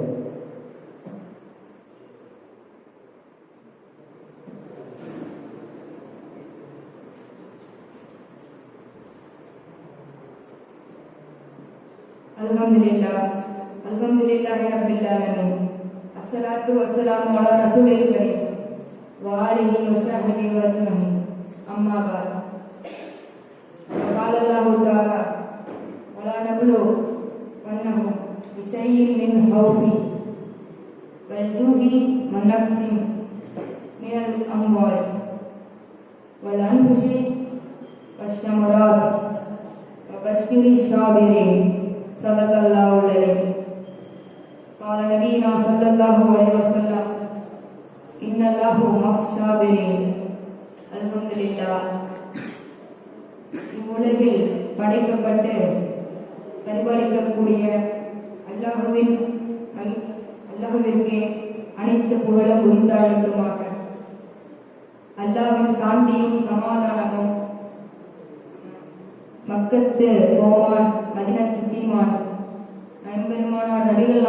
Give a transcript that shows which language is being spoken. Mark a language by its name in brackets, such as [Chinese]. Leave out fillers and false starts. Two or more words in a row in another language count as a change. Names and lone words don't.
[Arabic] الحمد لله رب العالمين. الصلاة والسلام على الرسول الكريم وآله وصحبه أجمعين. أما بعد. قال الله تعالى ولا نبلو وانه بشيء من خوف والجوع والنقص من الاموال والانفس والثمرات وبشر الصابرين. صدق الله العظيم. قال نبينا صلى الله عليه وسلم إن الله مع الصابرين. [Tamil] அல்ஹம்துலில்லாஹ். இவ்வுலகில் படைக்கப்பட்டு பரிபாலிக்கக்கூடிய அல்லாஹ்விற்கு அனைத்து புகழும் உரித்தாகட்டுமாக. அல்லாஹ்வின் சாந்தியும் சமாதானமும் மக்கத்து கோமான் மதினத்து சீமான் நம்பெருமானார் நபிகள்